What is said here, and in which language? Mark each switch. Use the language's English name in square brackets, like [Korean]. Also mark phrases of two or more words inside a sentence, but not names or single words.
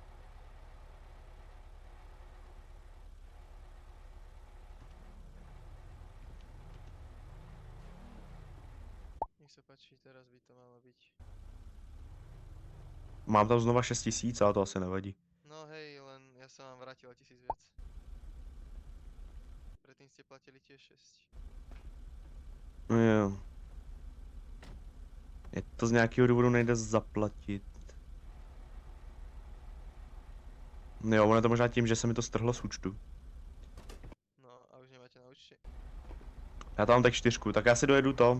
[Slovak] Nech sa páči, teraz by to malo byť. Mám tam znova 6 000, ale to asi nevadí. No hej, len ja som vám vrátil o 1000 viac. Predtým ste platili tiež 6. [Czech] No jo. Je to z nějakého důvodu nejde zaplatit. Jo, ono je to možná tím, že se mi to strhlo z účtu. [Slovak] No a už nemáte na účte. [Czech] Já tam mám tak 4, tak já si dojedu to.